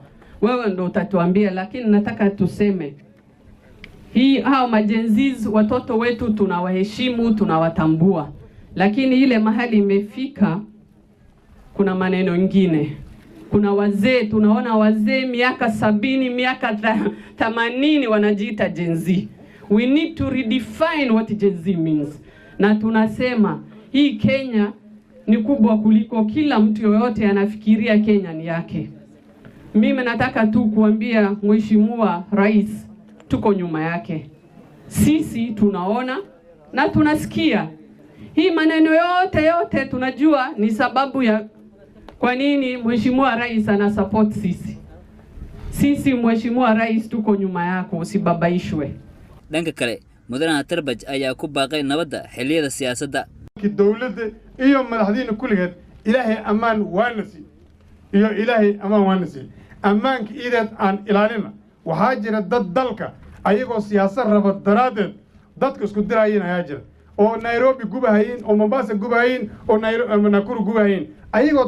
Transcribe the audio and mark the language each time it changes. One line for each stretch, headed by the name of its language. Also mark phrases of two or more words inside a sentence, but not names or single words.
Swahili: Wewe ndo utatuambia, lakini nataka tuseme hao majenziz watoto wetu tunawaheshimu, tunawatambua. Lakini ile mahali imefika kuna maneno mengine. Kuna wazee, tunaona wazee miaka 70, miaka 80 wanajiita Gen Z.
English: We need to redefine what Gen Z means.
Swahili: Na tunasema hii Kenya ni kubwa kuliko kila mtu yoyote anafikiria Kenya ni yake. Mimi nataka tu kuambia Mheshimiwa Rais tuko nyuma yake. Sisi tunaona na tunasikia. Hii maneno yote tunajua ni sababu ya kwa nini Mheshimiwa Rais ana support sisi. Sisi Mheshimiwa Rais tuko nyuma yako, usibabaishwe.
Somali: Dhanka kale mudanaha Tarbaj ayaa ku baaqay nabadda xilliyada siyaasadda. Dawladda iyo madaxdiina kulligeed Ilaahay amaan waanasi iyo Ilaahay amaan waanasi amaanka iideed aan ilaalina waxaa jira dad dalka ayagoo siyaasad raba daraadeed dadka isku dirayeen ayaa jira oo Nairobi gubahayn oo Mombasa gubahayn oo Nakuru gubahayn ayagoo